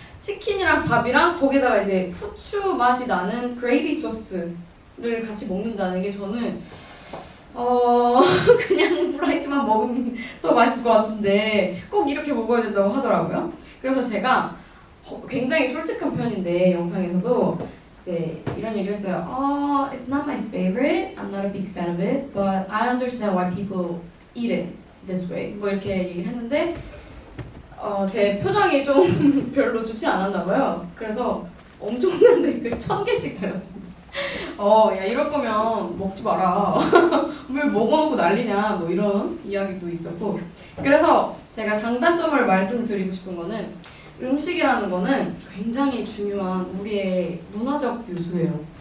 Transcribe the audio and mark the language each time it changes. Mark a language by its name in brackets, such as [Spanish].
[Korean] 치킨이랑 밥이랑 거기다가 이제 후추 맛이 나는 그레이비 소스를 같이 먹는다는 게 저는 그냥 프라이드만 먹으면 더 맛있을 것 같은데 꼭 이렇게 먹어야 된다고 하더라고요. 그래서 제가 굉장히 솔직한 편인데 영상에서도 이제 이런 얘기를 했어요. [English] It's not my favorite. I'm not a big fan of it, but I understand why people eat it this way. [Korean] 뭐 이렇게 얘기를 했는데 제 표정이 좀 별로 좋지 않았나 봐요. 그래서 엄청난 댓글 1000개씩 달렸습니다. 야 이럴 거면 먹지 마라. 왜 먹어놓고 난리냐 뭐 이런 이야기도 있었고. 그래서 제가 장단점을 말씀드리고 싶은 거는 음식이라는 거는 굉장히 중요한 우리의 문화적 요소예요.